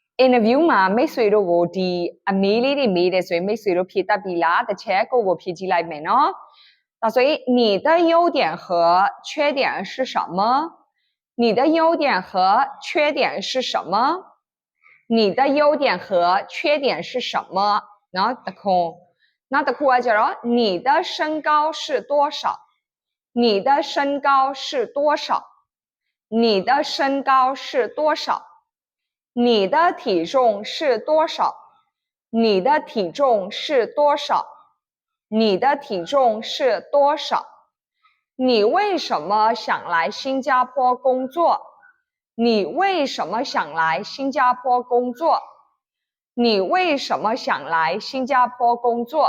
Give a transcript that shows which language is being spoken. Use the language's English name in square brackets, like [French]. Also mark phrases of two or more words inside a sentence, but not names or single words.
[Burmese] interview မှာမိတ်ဆွေတို့ကိုဒီအမေးလေးတွေမေးတယ်ဆိုရင်မိတ်ဆွေတို့ဖြေတတ်ပြီလားတစ်ချက်ကိုဖြေကြည့်လိုက်မယ်နော်ဒါဆိုရင် [Chinese] 你的优点和缺点是什么你的优点和缺点是什么你的优点和缺点是什么 [Burmese] နော်တခု နောက်တစ်ခုကကြတော့ [Chinese] 你的身高是多少你的身高是多少你的身高是多少你的体重是多少你的体重是多少你的体重是多少你为什么想来新加坡工作你为什么想来新加坡工作你为什么想来新加坡工作